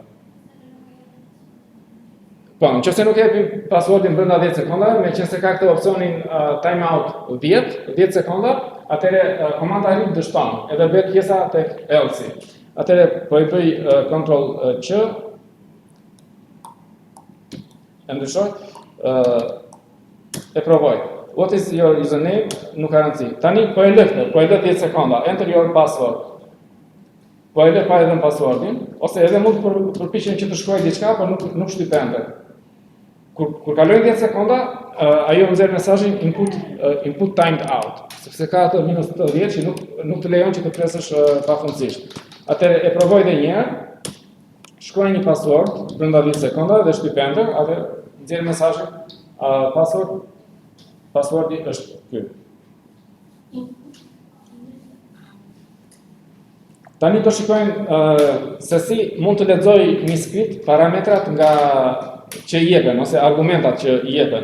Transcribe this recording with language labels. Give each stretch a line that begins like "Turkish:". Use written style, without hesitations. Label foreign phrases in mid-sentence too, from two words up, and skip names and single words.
Albanian: Po, nëse nuk jepim passwordin brenda 10 sekonda, me qenë se ka këtë opsionin timeout 10 sekonda, atëherë komanda read dështon, edhe bet pjesa tek else. Atëherë po i bëj control Q, e ndryshoj, e provoj.
English: What is your username?
Albanian: Nuk ka rëndësi. Tani po e lë 10 sekonda.
English: Enter your password.
Albanian: Po e lë pa edhe në passwordin, ose edhe mund të përpiqem që të shkruaj diçka, por nuk shtyp enter. Kur kalojnë 10 sekonda, ajo nxjerr mesazhin
English: input timed out,
Albanian: sepse ka atë -10 që nuk të lejon që të presësh pafundësisht. Atëherë e provoj edhe një herë. Shkruaj një password brenda 10 sekonda dhe shtyp enter, atë nxjerr mesazhin passwordi është ky. Tani do shikojmë se si mund të lexoj një script parametrat nga që i jepen ose argumentat që i jepen.